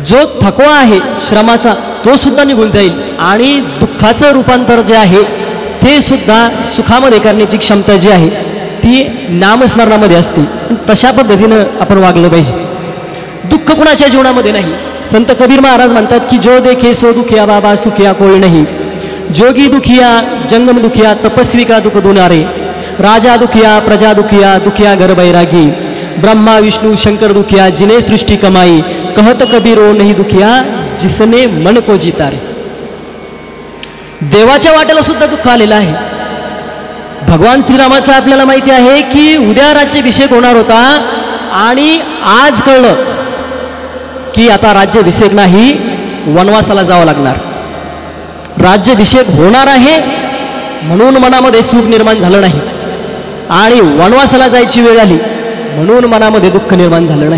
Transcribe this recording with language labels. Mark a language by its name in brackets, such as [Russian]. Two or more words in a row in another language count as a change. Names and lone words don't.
[Marathi] जो थकवा आहे श्रमाचा तो सुद्धा निघून जाईल आणि दुःखाचं रूपांतर जे आहे ते सुद्धा सुखामध्ये करण्याची क्षमता जी आहे ती नामस्मरणामध्ये असते. तशा पद्धतीनं आपण वागलं पाहिजे. दुःख कुणाच्या जीवनामध्ये नाही. संत कबीर महाराज म्हणतात की [Hindi] जो देखे सो दुखिया बाबा सुखिया कोई नहीं, जोगी दुखिया जंगम दुखिया तपस्वी का दुख दुनारे, राजा दुखिया प्रजा दुखिया दुखिया घर बैरागी, ब्रह्मा विष्णू शंकर दुखिया जिने सृष्टि कमाई, कहत कबीर ओ नहीं दुखिया जिसने मन को जीता रे. [Marathi] देवाच्या वाट्याला सुद्धा दुःख आलेलं आहे. भगवान श्रीरामाचं आपल्याला माहिती आहे की उद्या राज्याभिषेक होणार होता आणि आज कळलं की आता राज्याभिषेक नाही, वनवासाला जावं लागणार. राज्याभिषेक होणार आहे म्हणून मनामध्ये सुख निर्माण झालं नाही आणि वनवासाला जायची वेळ आली म्हणून मनामध्ये दुःख निर्माण झालं नाही.